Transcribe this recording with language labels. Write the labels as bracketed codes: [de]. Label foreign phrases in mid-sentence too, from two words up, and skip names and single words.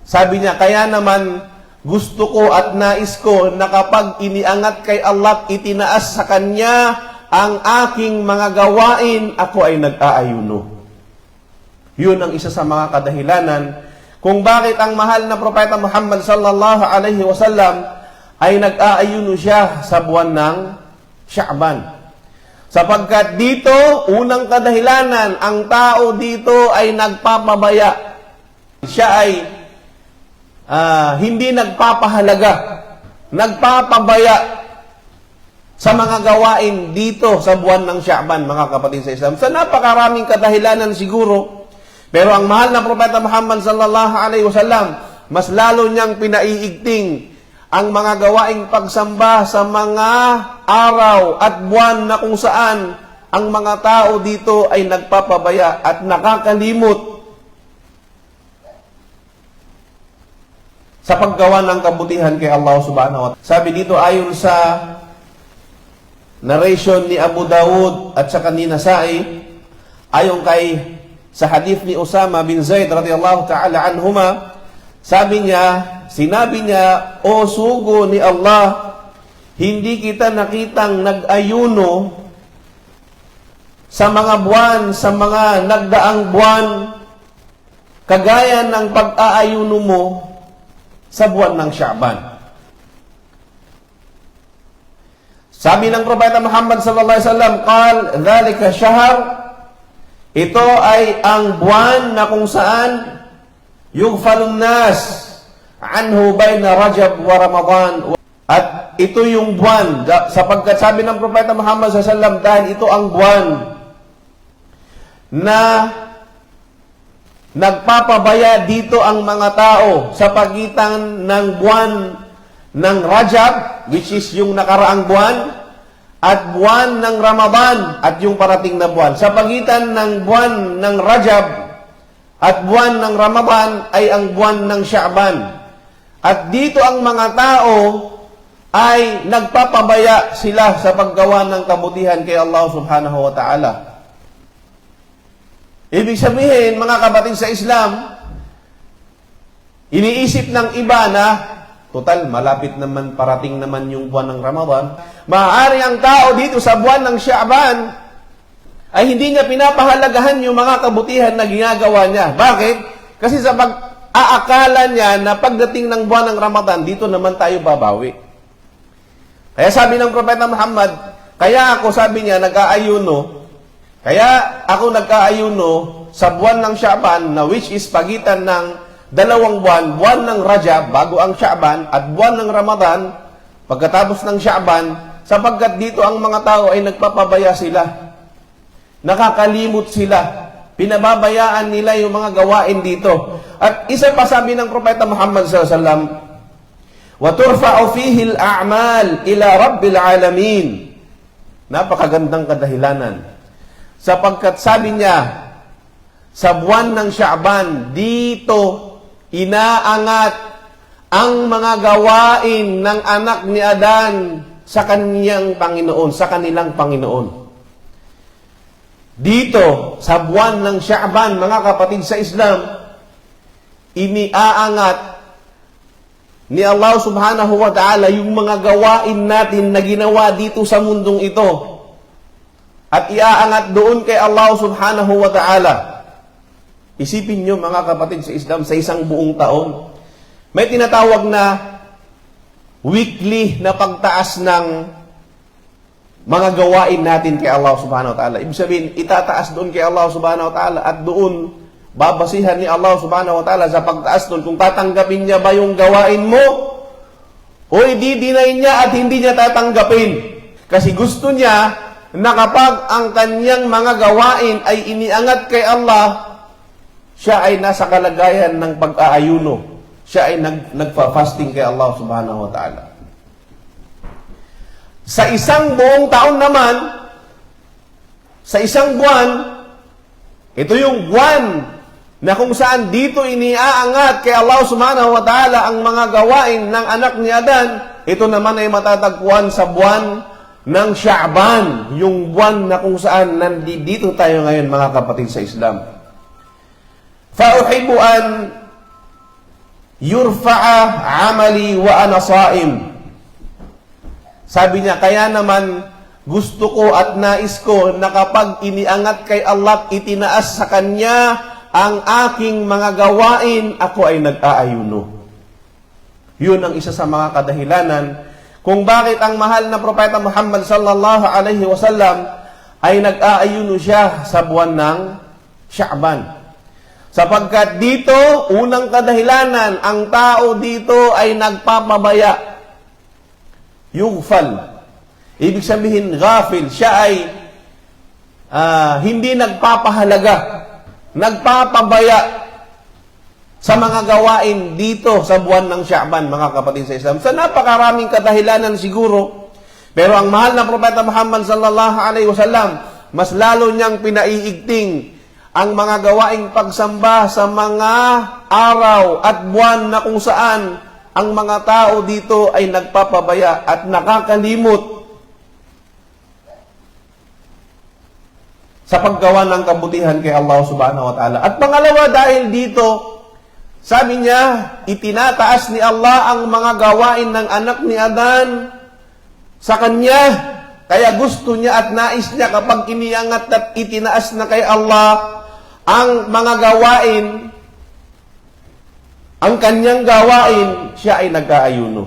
[tl] Sabi niya, kaya naman gusto ko at nais ko na kapag iniangat kay Allah at itinaas sa Kanya ang aking mga gawain, ako ay nag-aayuno. Yun ang isa sa mga kadahilanan kung bakit ang mahal na Propeta Muhammad [ar] صلى الله عليه وسلم [tl] ay nag-aayuno siya sa buwan ng Sha'ban. Sapagkat dito, unang kadahilanan, ang tao dito ay nagpapabaya. Siya ay hindi nagpapahalaga, nagpapabaya sa mga gawain dito sa buwan ng Sha'ban, mga kapatid sa Islam. Sa napakaraming kadahilanan siguro, pero ang mahal na Propeta Muhammad [ar] صلى الله عليه وسلم, [tl] mas lalo niyang pinaiigting ang mga gawaing pagsamba sa mga araw at buwan na kung saan ang mga tao dito ay nagpapabaya at nakakalimot sa paggawa ng kabutihan kay Allah [ar] سبحانه وتعالى. [tl] Sabi dito ayon sa narration ni Abu Dawud at sa kanina Nasa'i, ayon kay sa hadith ni Usama bin Zaid [ar] رضي الله تعالى عنهما, [tl] sinabi niya, o sugo ni Allah, hindi kita nakitang nag-ayuno sa mga buwan, sa mga nagdaang buwan, kagaya ng pag-aayuno mo sa buwan ng Sha'ban. Sabi ng Propeta Muhammad [ar] صلى الله عليه وسلم، قال، ذلك شهر, [tl] ito ay ang buwan na kung saan [ar] يغفلون الناس عنه بين رجب ورمضان. [tl] At ito yung buwan, sapagkat sabi ng Propeta Muhammad [ar] صلى الله عليه وسلم, [tl] dahil ito ang buwan na nagpapabaya dito ang mga tao sa pagitan ng buwan ng Rajab, [en] which is [tl] yung nakaraang buwan, at buwan ng Ramadan at yung parating na buwan. Sa pagitan ng buwan ng Rajab at buwan ng Ramadan ay ang buwan ng Sha'ban. At dito ang mga tao ay nagpapabaya sila sa paggawa ng kabutihan kay Allah [ar] سبحانه وتعالى. [tl] Ibig sabihin, mga kapatid sa Islam, iniisip ng iba na total, malapit naman, parating naman yung buwan ng Ramadan. Maaari ang tao dito sa buwan ng Sha'ban ay hindi niya pinapahalagahan yung mga kabutihan na ginagawa niya. Bakit? Kasi sa pag-aakala niya na pagdating ng buwan ng Ramadan, dito naman tayo babawi. Kaya sabi ng Propeta Muhammad, kaya ako, sabi niya, nag-aayuno. Kaya ako nag-aayuno sa buwan ng Sha'ban na [en] which is [tl] pagitan ng dalawang buwan, buwan ng Rajab, bago ang Sha'ban, at buwan ng Ramadan, pagkatapos ng Sha'ban, sapagkat dito ang mga tao ay nagpapabaya sila. Nakakalimot sila. Pinababayaan nila yung mga gawain dito. At isa pa sabi ng Propeta Muhammad [ar] صلى الله عليه وسلم, وَتُرْفَعُ فِيهِ الْأَعْمَالِ إِلَى رَبِّ الْعَالَمِينَ. [tl] Napakagandang kadahilanan. Sapagkat sabi niya, sa buwan ng Sha'ban, dito inaangat ang mga gawain ng anak ni Adan sa kaniyang Panginoon, sa kanilang Panginoon. Dito, sa buwan ng Sha'ban, mga kapatid sa Islam, iniaangat ni Allah [ar] سبحانه وتعالى [tl] yung mga gawain natin na ginawa dito sa mundong ito. At iaangat doon kay Allah [ar] سبحانه وتعالى. [tl] Isipin nyo, mga kapatid sa Islam, sa isang buong taon, may tinatawag na weekly na pagtaas ng mga gawain natin kay Allah [ar] سبحانه وتعالى. [tl] Ibig sabihin, itataas doon kay Allah [ar] سبحانه وتعالى [tl] at doon babasihan ni Allah [ar] سبحانه وتعالى [tl] sa pagtaas doon kung tatanggapin niya ba yung gawain mo o i-deny niya at hindi niya tatanggapin. Kasi gusto niya na kapag ang kanyang mga gawain ay iniangat kay Allah, siya ay nasa kalagayan ng pag-aayuno. Siya ay nagpa-fasting kay Allah [ar] سبحانه وتعالى. [tl] Sa isang buong taon naman, sa isang buwan, ito yung buwan na kung saan dito iniaangat kay Allah [ar] سبحانه وتعالى [tl] ang mga gawain ng anak ni Adan, ito naman ay matatagpuan sa buwan ng Sha'ban, yung buwan na kung saan nandito tayo ngayon, mga kapatid sa Islam. [ar] فَأُحِبُّ أَنْ يرفع عملي وأنا صائم. [tl] Sabi niya, kaya naman gusto ko at nais ko na kapag iniangat kay Allah at itinaas sa Kanya ang aking mga gawain, ako ay nag-aayuno. Yun ang isa sa mga kadahilanan kung bakit ang mahal na Propeta Muhammad [ar] صلى الله عليه وسلم [tl] ay nag-aayuno siya sa buwan ng Sha'ban. Sapagkat dito, unang kadahilanan, ang tao dito ay nagpapabaya. Yughfal. Ibig sabihin, ghafil. Siya ay hindi nagpapahalaga, nagpapabaya sa mga gawain dito sa buwan ng Sha'ban, mga kapatid sa Islam. Sa napakaraming kadahilanan siguro, pero ang mahal na Propeta Muhammad [ar] صلى الله عليه وسلم, [tl] mas lalo niyang pinaiigting ang mga gawaing pagsamba sa mga araw at buwan na kung saan ang mga tao dito ay nagpapabaya at nakakalimot sa paggawa ng kabutihan kay Allah [ar] سبحانه وتعالى. [tl] At pangalawa, dahil dito, sabi niya, itinataas ni Allah ang mga gawain ng anak ni Adan sa kanya. Kaya gusto niya at nais niya kapag iniangat at itinaas na kay Allah ang mga gawain, ang kanyang gawain, siya ay nag-aayuno.